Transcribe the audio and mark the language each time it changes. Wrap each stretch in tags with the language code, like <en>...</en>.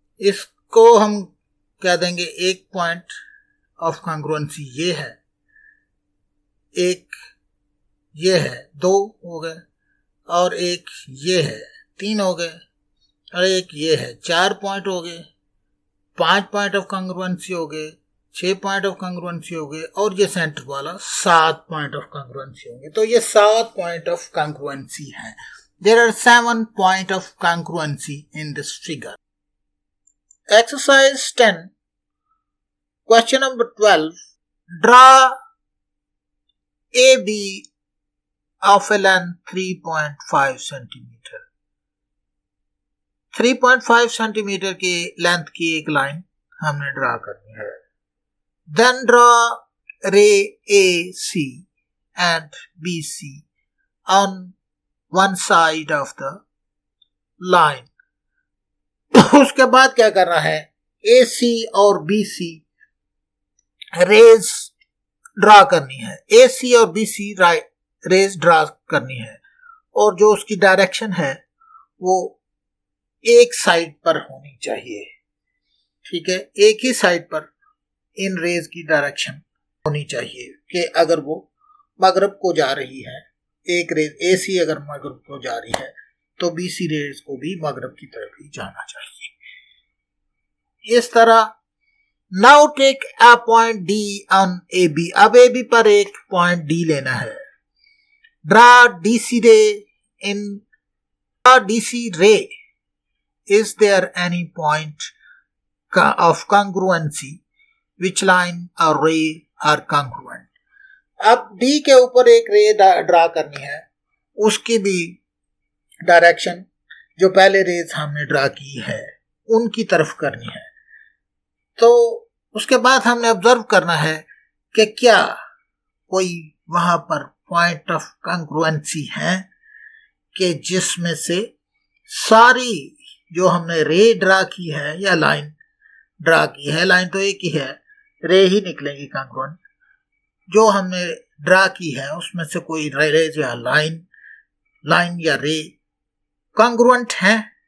<hi>इसको हम कह देंगे एक पॉइंट ऑफ congruency ये है, एक ये है, 2 हो गए, और एक ये है, 3 हो गए, और एक ये है, 4 पॉइंट हो गए, 5 पॉइंट ऑफ congruency हो गए, 6 पॉइंट ऑफ congruency हो गए, और ये सेंटर वाला 7 पॉइंट ऑफ congruency होंगे। तो ये 7 पॉइंट ऑफ congruency है।</hi> <en>There are 7 point of congruency in this figure. Exercise 10, question number 12. Draw AB of a length 3.5 centimeter.</en> <hi>3.5 centimeter की लेंथ की एक लाइन हमने ड्रा करनी है।</hi> <en>Then draw ray AC and BC on one side of the line.</en> <hi>उसके बाद क्या करना है, AC और BC रेज ड्रा करनी है। AC और BC रेज ड्रा करनी है, और जो उसकी डायरेक्शन है वो एक साइड पर होनी चाहिए। ठीक है, एक ही साइड पर इन रेज की डायरेक्शन होनी चाहिए कि अगर वो मगरब को जा रही है, एक रेज AC अगर मगरब को जा रही है तो BC रेज को भी मगरब की तरफ ही जाना चाहिए। इस तरह</hi> <en>Now take a point D on AB।</en> <hi>अब AB पर एक पॉइंट D लेना है।</hi> <en>Draw DC ray in DC ray. Is there any point of congruency which line or ray are congruent।</en> <hi>अब D के ऊपर एक रे ड्रा करनी है, उसकी भी डायरेक्शन जो पहले रेज हमने ड्रा की है उनकी तरफ करनी है। तो उसके बाद हमने ऑब्जर्व करना है कि क्या कोई वहां पर पॉइंट ऑफ congruency है कि जिसमें से सारी जो हमने रे ड्रा की है या लाइन ड्रा की है, लाइन तो एक ही है, रे ही निकलेंगी congruent, जो हमने ड्रा की है उसमें से कोई रेज या लाइन या रे congruent है।</hi>